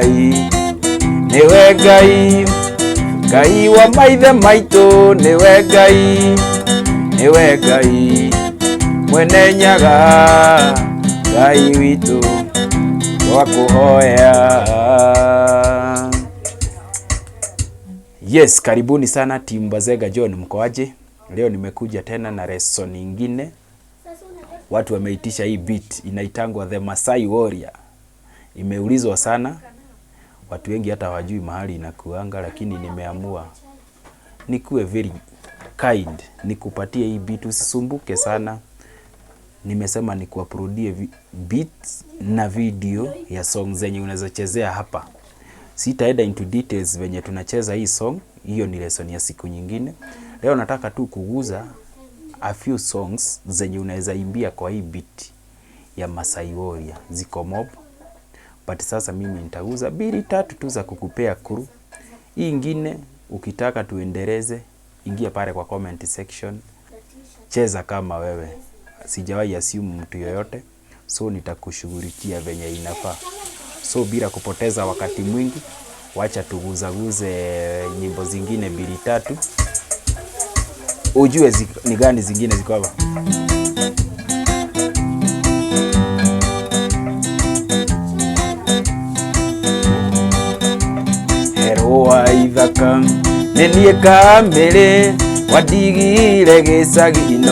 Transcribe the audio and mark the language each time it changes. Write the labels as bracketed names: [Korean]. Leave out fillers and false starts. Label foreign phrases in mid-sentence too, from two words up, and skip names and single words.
[Kikuyu] Ngai Ngai wa maithe maitũ nĩwe Ngai mwene nyaga Ngai witũ twakũhoya. [English] Yes, [Swahili] karibuni sana timu Bazega John, mkoaje? Leo nimekuja tena na lesson nyingine. Watu wameitisha hii beat inaitangwa The Maasai Warrior. Imeulizwa sana. Watu wengi hata hawajui mahali inakuanga, lakini nimeamua nikuwe [English] very kind, [Swahili] nikupatie hii beat, usisumbuke sana. Nimesema nikuuploadie beat na video ya song zenye unaweza chezea hapa. Sitaenda [English] into details [Swahili] venye tunacheza hii song, hiyo ni lesson ya siku nyingine. Leo nataka tu kuguza [English] a few songs [Swahili] zenye unaweza imbia kwa hii beat ya Maasai Warrior. Ziko mob, but sasa mimi nitaguza 2-3 tu za kukupea kuru. Hii ingine ukitaka tuendeleze, ingia pale kwa [English] comment section, [Swahili] cheza kama wewe. Sijawahi assume mtu yoyote, so nitakushughulikia venye inafaa. So bila kupoteza wakati mwingi, wacha tuguzaguze nyimbo zingine 2-3 ujue ni gani zingine ziko hapa. [Kikuyu] Heroa ithaka nenie kamere wadigire gĩcagi-ino